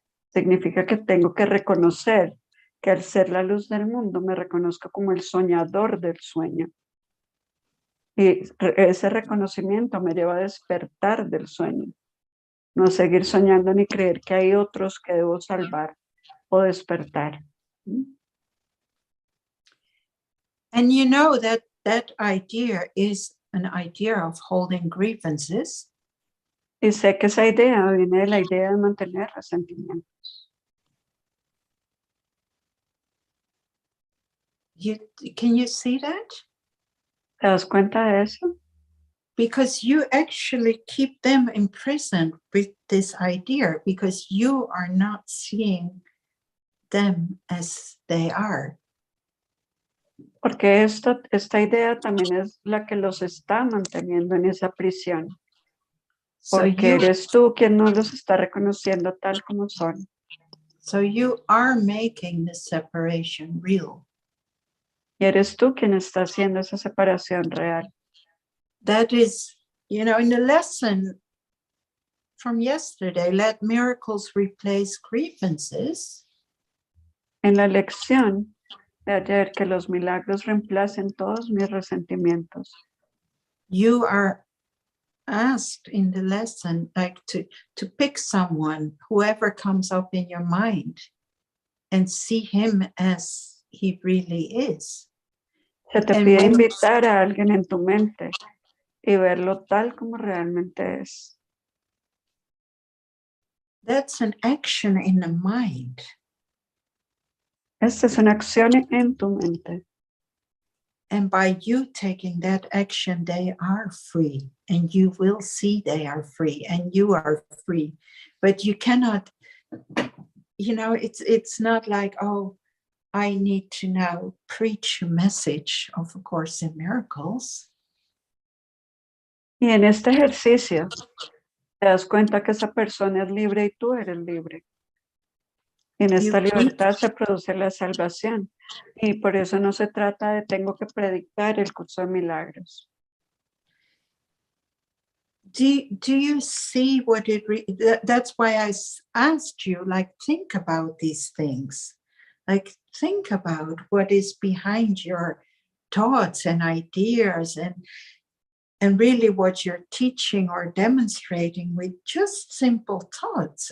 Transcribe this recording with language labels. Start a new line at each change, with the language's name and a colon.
Spanish: Significa que tengo que reconocer que al ser la luz del mundo me reconozco como el soñador del sueño. Y ese reconocimiento me lleva a despertar del sueño. No seguir soñando ni creer que hay otros que debo salvar o despertar.
English: And you know that idea is an idea of holding grievances.
Spanish: Y sé que esa idea viene de la idea de mantener resentimientos.
English: Can you see that?
Spanish: ¿Te das cuenta de eso?
English: Because you actually keep them imprisoned with this idea because you are not seeing them as they are.
Spanish: Porque esta idea también es la que los está manteniendo en esa prisión. Porque eres tú quien no los está reconociendo tal como son.
English: So you are making the separation real.
Spanish: Y eres tú quien está haciendo esa separación real.
English: That is, you know, in the lesson from yesterday, let miracles replace grievances.
Spanish: En la lección de ayer, que los milagros reemplacen todos mis resentimientos.
English: You are asked in the lesson, like, to pick someone, whoever comes up in your mind, and see him as he really is.
Spanish: Se te pide invitar a alguien en tu mente y verlo tal como realmente es.
English: That's an action in the mind.
Spanish: Esta es una acción en tu mente.
English: And by you taking that action, they are free. and you will see they are free and you are free. But you cannot, you know, it's not like, oh, I need to now preach a message of A Course in Miracles.
Spanish: Y en este ejercicio te das cuenta que esa persona es libre y tú eres libre. En esta libertad se produce la salvación. Y por eso no se trata de tengo que predicar el curso de milagros.
English: Do you see what it, that's why I asked you, like, think about these things. Like, think about what is behind your thoughts and ideas and really what you're teaching or demonstrating with just simple thoughts.